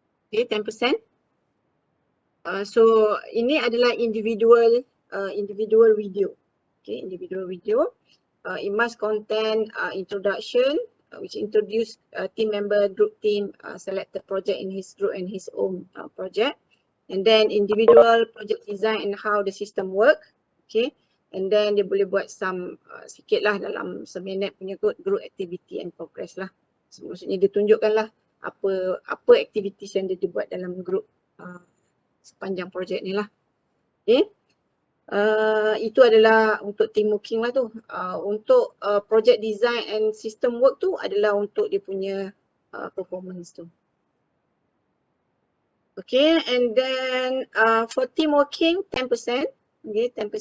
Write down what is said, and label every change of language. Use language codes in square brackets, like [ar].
[en] Okay, 10%. So [ms] ini adalah [en] individual video. Okay, individual video. It must contain introduction, which introduce team member, group team, select the project in his group and his own project. and then individual project design and how the system work. Okay, and then [ms] dia boleh buat some sikit lah dalam seminit punya [en] group activity and progress [ms] lah. So, maksudnya dia tunjukkan lah apa activities yang dia buat dalam group sepanjang projek ni lah. Okay. Itu adalah untuk [en] team working [ms] lah tu. Untuk [en] project design and system work [ms] tu adalah untuk dia punya performance tu. [en] Okay, and then for team working 10%. Okay, 10%.